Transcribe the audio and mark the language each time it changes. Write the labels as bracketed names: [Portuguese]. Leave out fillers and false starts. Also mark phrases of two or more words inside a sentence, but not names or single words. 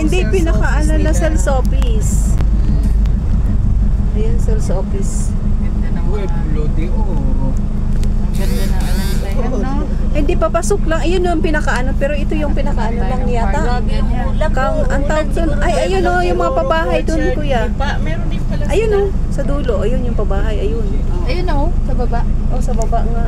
[English] pinaka-alala sales office. Ayan, sales office. [Filipino] Ganda ng mga... Pueblo de Oro. Ang ganda ng ano nila yan, no? Hindi, papasok lang. Ayun yung pinaka-ano. Pero ito yung pinaka-ano lang yata. Ang tawag doon. Ay, ayun o, yung mga pabahay doon, kuya. Meron din pala sila. Ayun o, sa dulo. Ayun yung pabahay. Ayun. Ayun o, sa baba. Oh, sa baba nga.